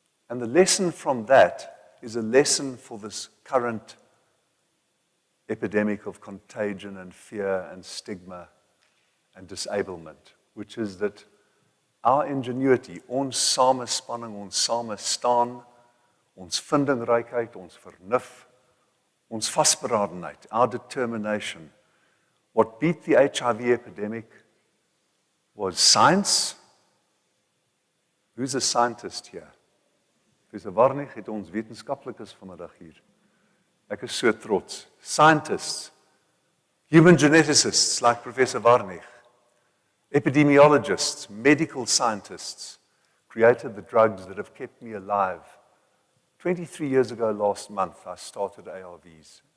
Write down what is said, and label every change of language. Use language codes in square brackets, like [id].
[en] And the lesson from that is a lesson for this current epidemic of contagion and fear and stigma and disablement, which is that our ingenuity, ons samespanning, ons same staan, ons vindingrykheid, ons vernuf, ons vasberadenheid, our determination. What beat the HIV epidemic was science. Who's a scientist here? [af] Professor Warnig het ons wetenskaplikes vanmiddag hier. Ek is so trots. [en] Scientists, human geneticists like Professor Warnig, epidemiologists, medical scientists created the drugs that have kept me alive. 23 years ago last month, I started ARVs.